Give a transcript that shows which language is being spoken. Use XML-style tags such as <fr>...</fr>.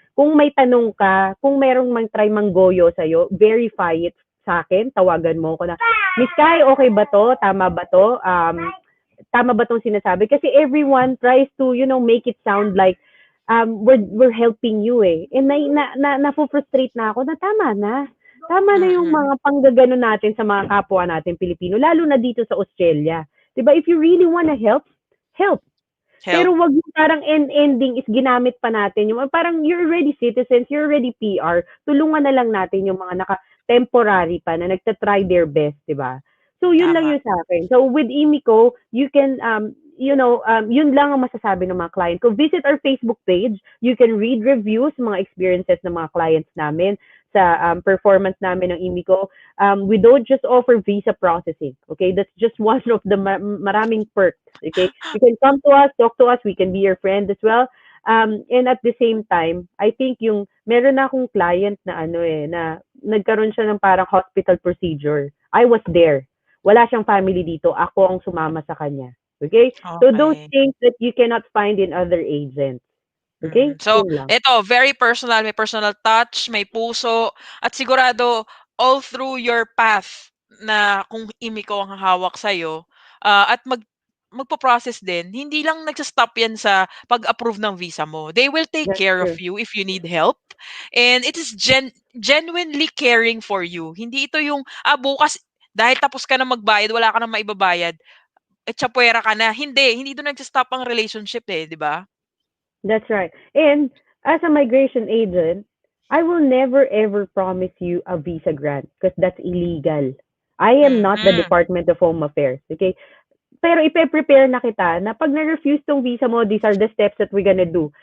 <tl>Kung may tanong ka, kung merong try manggoyo sa'yo,</tl> <en>verify it</en> <tl>sa akin. Tawagan mo ko na, Miss Kai, okay ba to? Tama ba to? Tama ba tong sinasabi?</tl> <en>Kasi everyone tries to, make it sound like we're helping you eh.</en> <tl>And na-frustrate na ako na tama na. Tama na yung Mm. mga panggagano natin sa mga kapwa natin Pilipino, lalo na dito sa Australia. 'Di ba?</tl> <en>If you really wanna help, help. Help.</en> <tl>Pero wag yung parang ending is ginamit pa natin yung parang</tl> <en>you're already citizens, you're already PR.</en> <tl>Tulungan na lang natin yung mga temporary pa na nagta-try</tl> <en>their best,</en> <tl>'di ba? So yun lang Tama. yung sa akin.</tl> <en>So with Imiko, you can</en> <tl>yun lang ang masasabi ng mga client ko.</tl> <en>Visit our Facebook page. You can read reviews,</en> <tl>mga experiences ng mga clients namin sa performance namin ng Imiko.</tl> <en>We don't just offer visa processing. Okay, that's just one of the maraming perks. Okay, you can come to us, talk to us. We can be your friend as well. And at the same time, I think</en> <tl>yung meron na akong client na na nagkaroon siya ng parang</tl> <en>hospital procedure. I was there.</en> <tl>Wala siyang family dito. Ako ang sumama sa kanya. Okay?</tl> <en>So those Okay. things that you cannot find in other agents. Okay? So,</en> <tl>Yun lang. ito, very personal, may personal touch, may puso, at sigurado all through your path na kung imiko ang hawak sa'yo, at magpo-process din, hindi lang nagsa-stop yan sa pag-approve ng visa mo.</tl> <en>They will take That's care of you if you need help. And it is genuinely caring for you.</en> <tl>Hindi ito yung, bukas, dahil tapos ka na magbayad, wala ka na maibabayad, tsapuwera ka na. Hindi doon nagsa-stop ang relationship eh, di ba?</tl> <en>That's right. And as a migration agent, I will never ever promise you a visa grant because that's illegal. I am not the Mm. Department of Home Affairs. Okay?</en> <tl>Pero ipe-prepare na kita na pag na-refuse tong visa mo,</tl> <en>these are the steps that we're gonna do.</en>